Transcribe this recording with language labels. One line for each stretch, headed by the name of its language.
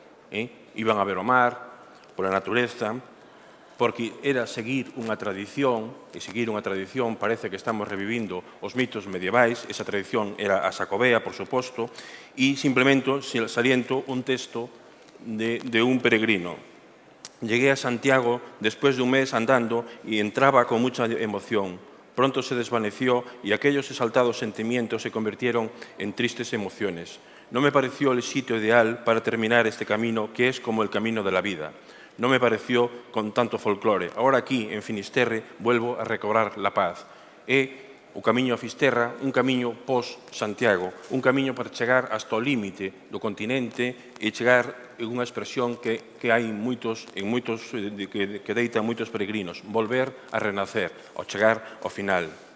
Galician: Iban a ver o mar, pola natureza, porque era seguir unha tradición, e seguir unha tradición parece que estamos revivindo os mitos medievais, esa tradición era a xacobea, por suposto, e simplemente saliento un texto de un peregrino.
Spanish: Llegué a Santiago después de un mes andando y entraba con mucha emoción. Pronto se desvaneció y aquellos exaltados sentimientos se convirtieron en tristes emociones. No me pareció el sitio ideal para terminar este camino que es como el camino de la vida. No me pareció con tanto folclore. Ahora aquí, en Finisterre, vuelvo a recobrar la paz.
Galician: É o camiño a Fisterra, un camiño pos-Santiago, un camiño para chegar hasta o límite do continente e chegar en unha expresión que hai que deitan moitos peregrinos, volver a renacer, ao chegar ao final.